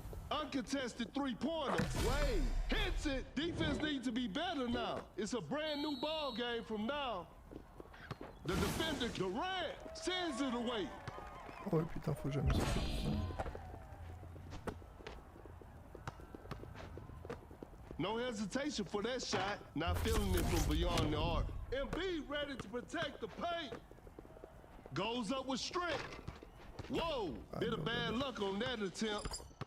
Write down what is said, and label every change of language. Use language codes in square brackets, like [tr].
[en] Uncontested three-pointer. Wade hits it. Defense needs to be better now. It's a brand new ball game from now. The defender Durant sends it away. [fr] Ouais putain, faut jamais sortir. [en] No hesitation for that shot. Not feeling it from beyond the arc. Embiid ready to protect the paint. Goes up with strength. Whoa, bit of bad luck on that attempt.